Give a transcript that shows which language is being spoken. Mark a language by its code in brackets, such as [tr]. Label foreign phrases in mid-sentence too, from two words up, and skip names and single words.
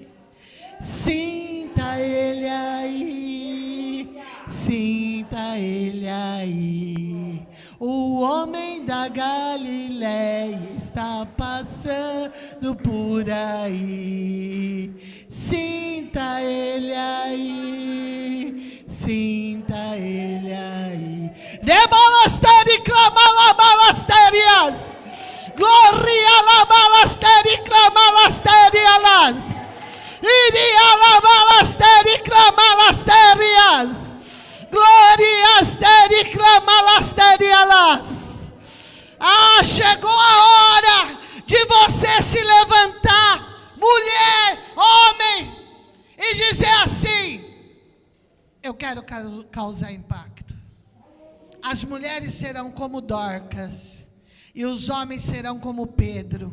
[pt] Sinta ele aí, sinta ele aí. O homem da Galileia está passando por aí. Sinta ele aí, sinta ele aí. Debalasteri clamalabalaterias. Gloria labalasteri clamalasterialas. Iria labalasteri clamalasterias. Glorias deri clamalasterialas. Ah, chegou a hora de você se levantar, mulher, homem, e dizer assim: eu quero causar impacto. As mulheres serão como Dorcas e os homens serão como Pedro.